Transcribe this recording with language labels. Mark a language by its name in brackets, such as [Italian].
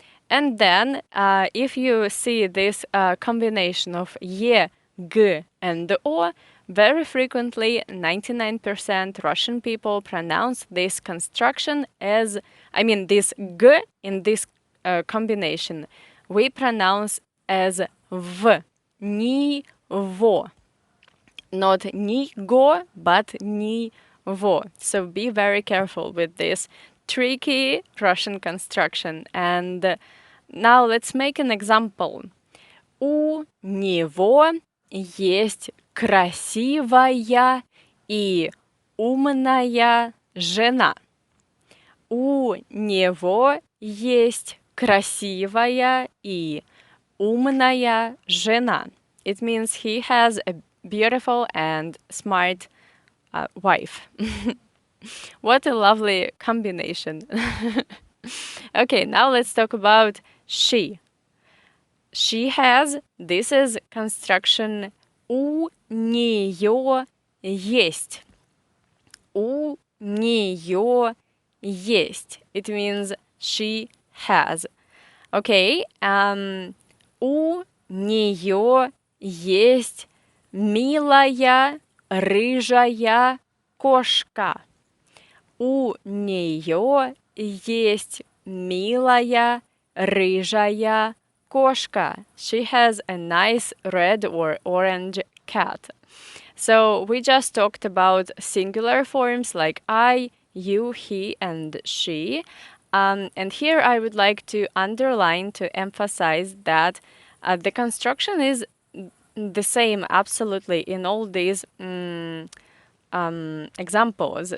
[English] And then if you see this combination of ye, g, and o, very frequently 99% Russian people pronounce this construction as, this g in this combination, we pronounce as v, ni vo. Not ni go, but ni vo. So be very careful with this tricky Russian construction. And now let's make an example. [Russian] У него есть красивая и умная жена. У него есть красивая и умная жена. [English] It means he has a beautiful and smart wife. What a lovely combination. Okay, now let's talk about she. She has, this is construction [Russian] у нее есть. У нее есть. [English] It means she has. [Russian] Okay, у нее есть милая рыжая кошка. У нее есть милая рыжая кошка. [English] She has a nice red or orange cat. So we just talked about singular forms like I, you, he, and she. And here I would like to underline, to emphasize that the construction is the same absolutely in all these examples.